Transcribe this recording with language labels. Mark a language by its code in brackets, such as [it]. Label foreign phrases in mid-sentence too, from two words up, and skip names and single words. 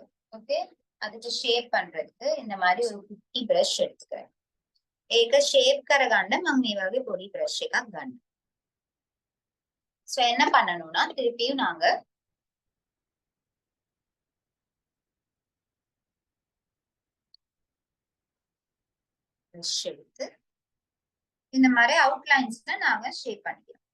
[ta] ஓகே. அதுக்கு ஷேப் பண்றதுக்கு இந்த மாதிரி ஒரு குட்டி பிரஷ் எடுத்துக்கிறேன். [si] ඒක ஷேப் කරගන්න මම මේ වගේ පොඩි brush එකක් ගන්න. [ta] சோ என்ன பண்ணணும்னா திருப்பியும் நாங்க brush எடுத்து இந்த மாதிரி அவுட்லைன்ஸ்ல நாங்க ஷேப் பண்ணிக்கலாம்.